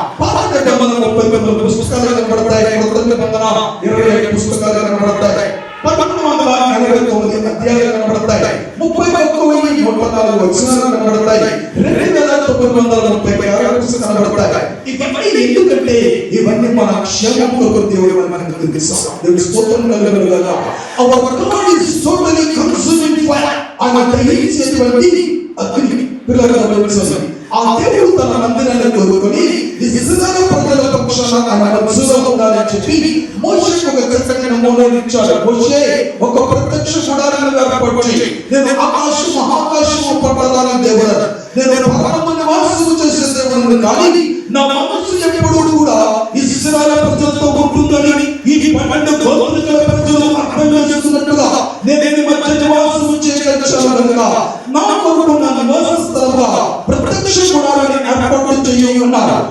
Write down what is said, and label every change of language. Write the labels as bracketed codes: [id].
[te] పాత నిబంధన 39 పుస్తకాలు కనబడతాయి, క్రొత్త నిబంధన 25 పుస్తకాలు కనబడతాయి, 1949 అధ్యాయాలు కనబడతాయి, 31,134 వచనాలు కనబడతాయి, 2,936 పుస్తకాలు కనబడతాయి. ఇవన్నీ ఎందుకంటే ఇవన్నీ మన క్షేమం కొరకు దేవుడు మనకు తెలుసు. దేవుడి స్తోత్రం కలుగునుగాక. [en] Our God is totally consuming fire. [te] ఆయన దహించేటువంటి అగ్ని. పిల్లలు గమనించండి. ఆ దేవుడు తన మందిరాన్ని కోరుకొని ఇశ్రాయేలు ప్రజల పక్షాన ఆయన మధ్యలో ఉండాలని చెప్పి మోషేకు ఒక చక్కని నమూనాను ఇచ్చాడు. మోషే ఒక ప్రత్యక్ష గుడారాన్ని ఏర్పరచి, నేను ఆకాశము పట్టణాల దేవుడు, నేను పరమ నివాసము చేసే దేవుడు, కానీ నా మనస్సు ఎప్పుడూ కూడా ఇశ్రాయేలు ప్రజలతో ఉంటుందని ఈ 12 గోత్రాల ప్రజలు అర్థం చేసుకున్నట్టుగా నేను మధ్య నివాసము చేయగలిగాను కనుక నా కొరకు నా నివాస స్థలంగా ప్రత్యక్ష గుడారాన్ని ఏర్పాటు చేయమన్నారు.